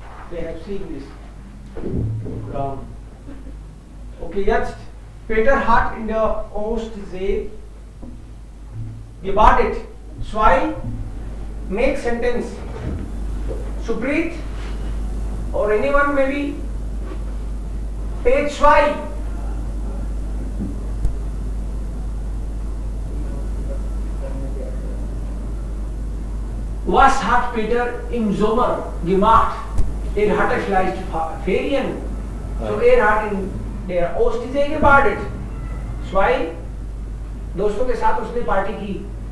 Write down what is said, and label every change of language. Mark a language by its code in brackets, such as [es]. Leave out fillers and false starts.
[en] They have seen this ground. [de] Okay, jetzt Peter hat in der Ostsee gebadet. [en] 2. Make sentence. Suprit or anyone maybe. Page 2. [de] Was hat Peter im Sommer gemacht? Hatte vielleicht Ferien. So hat in der Ostsee gebadet. 2. [hi] दोस्तों के साथ उसने party की.